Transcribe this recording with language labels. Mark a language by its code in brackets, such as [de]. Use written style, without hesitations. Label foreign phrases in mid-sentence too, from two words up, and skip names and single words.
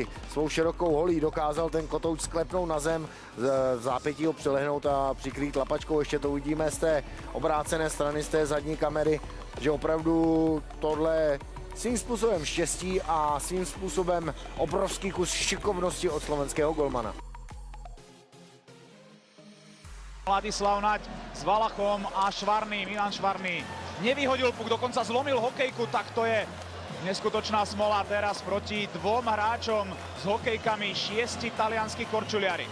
[cs] Svou širokou holí dokázal ten kotouč sklepnout na zem, v zápětí ho přilehnout a přikrýt lapačkou. Ještě to uvidíme z té obrácené strany, z té zadní kamery, že opravdu tohle svým způsobem štěstí a svým způsobem obrovský kus šikovnosti od slovenského golmana. [sk] Ladislav Naď s Valachom a Švarný, Milan Švarný nevyhodil puk, dokonca zlomil hokejku, tak to je neskutočná smola teraz proti dvom hráčom s hokejkami, 6 talianskí korčuliari.